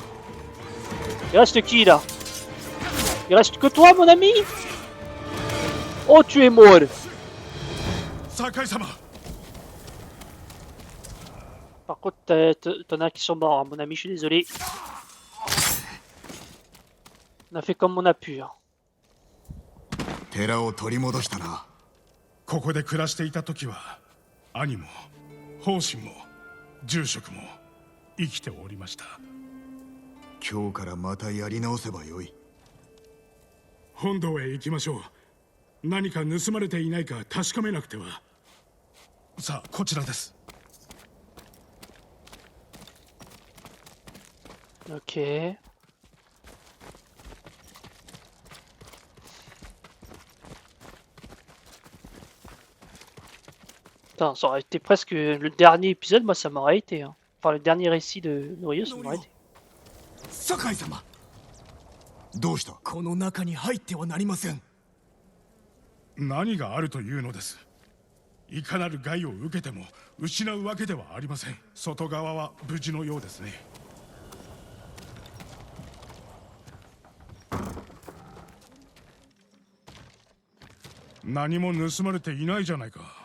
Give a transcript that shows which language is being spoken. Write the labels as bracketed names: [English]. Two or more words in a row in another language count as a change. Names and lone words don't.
[French] Il reste qui, là? Il reste que toi, mon ami? Oh, tu es mort. Sakai-sama. Par contre, t'en as qui sont morts, hein, mon ami, je suis désolé. On a fait comme on a pu. Hein. [Japanese] 寺を取り戻したな。ここで暮らしていた時は兄も方針も住職も生きておりました。今日からまたやり直せばよい。本堂へ行きましょう。何か盗まれていないか確かめなくては。さあ、こちらです。 [French] Ok. Putain, ça aurait été presque le dernier épisode, moi ça m'aurait été. Hein. Enfin, le dernier récit de Norio, ça m'aurait été. [Japanese] 酒井様、どうした？この中に入ってはなりません。何があるというのです。いかなる害を受けても失うわけではありません。外側は無事のようですね。何も盗まれていないじゃないか。